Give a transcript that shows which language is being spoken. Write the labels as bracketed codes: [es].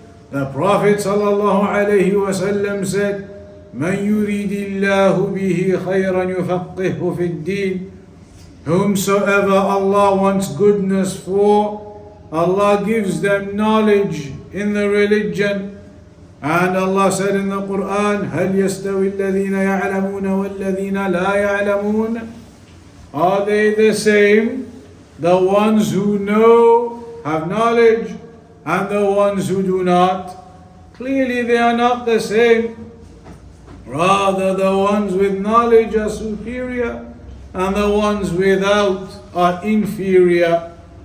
[en] The Prophet sallallahu alayhi wasallam said, [ar] Man yuridillahu bihi khayran yufaqqihhu fid din. [en] Whomsoever Allah wants goodness for, Allah gives them knowledge in the religion. And Allah said in the Quran, [ar] هل يستوي الذين يعلمون والذين لا يعلمون? [en] Are they the same? The ones who know, have knowledge, and the ones who do not? Clearly they are not the same. Rather, the ones with knowledge are superior, and the ones without are inferior.